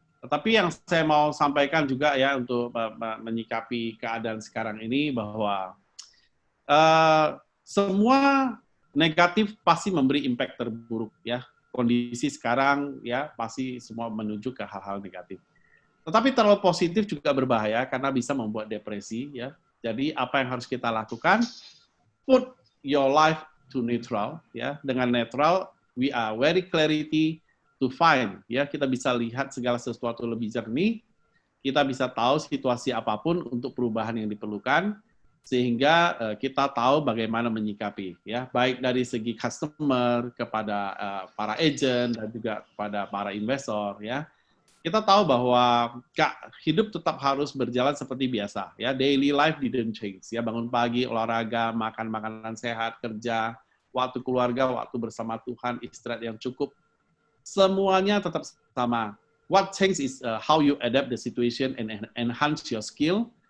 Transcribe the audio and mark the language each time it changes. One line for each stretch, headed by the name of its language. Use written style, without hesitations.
Indonesian: Tetapi yang saya mau sampaikan juga ya untuk menyikapi keadaan sekarang ini bahwa semua negatif pasti memberi impact terburuk ya. Kondisi sekarang ya pasti semua menuju ke hal-hal negatif. Tetapi terlalu positif juga berbahaya karena bisa membuat depresi ya. Jadi apa yang harus kita lakukan?
English: Put your life to neutral ya.
Indonesian: Dengan netral
English: we are very clarity to find ya.
Indonesian: Kita bisa lihat segala sesuatu lebih jernih. Kita bisa tahu situasi apapun untuk perubahan yang diperlukan. Sehingga kita tahu bagaimana menyikapi ya, baik dari segi customer kepada para agent dan juga kepada para investor ya. Kita tahu bahwa hidup tetap harus berjalan seperti biasa ya.
English: Daily life didn't change
Indonesian: ya, bangun pagi, olahraga, makan makanan sehat, kerja, waktu keluarga, waktu bersama Tuhan, istirahat yang cukup, semuanya tetap sama.
English: What change is how you adapt the situation and enhance your skill.